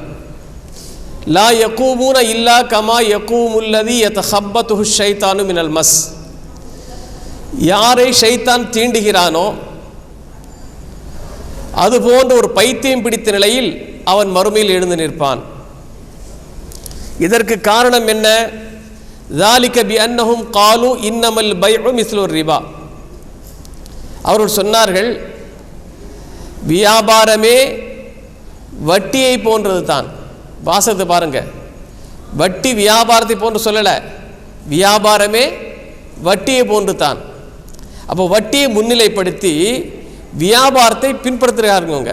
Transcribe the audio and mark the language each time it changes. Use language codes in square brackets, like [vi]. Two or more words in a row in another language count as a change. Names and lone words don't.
[ar] لا يقومون إلا كما يقوم الذي يتخبطه الشيطان من المس. [ta] யாரை ஷைத்தான் தீண்டுகிறானோ அதுபோன்ற ஒரு பைத்தியம் பிடித்த நிலையில் அவன் மறுமையில் எழுந்து நிற்பான். இதற்கு காரணம் என்ன? [ar] ذَلِكَ بِأَنَّهُمْ قَالُوا إِنَّمَا الْبَيْعُ مِثْلُ الرِّبَا. [ta] அவர்கள் சொன்னார்கள், வியாபாரமே வட்டியை போன்றது தான். வாசத்தை பாருங்க, வட்டி வியாபாரத்தை போன்று சொல்லலை, வியாபாரமே வட்டியை போன்று தான். அப்போ வட்டியை முன்னிலைப்படுத்தி வியாபாரத்தை பின்பற்றுகிறாருங்க.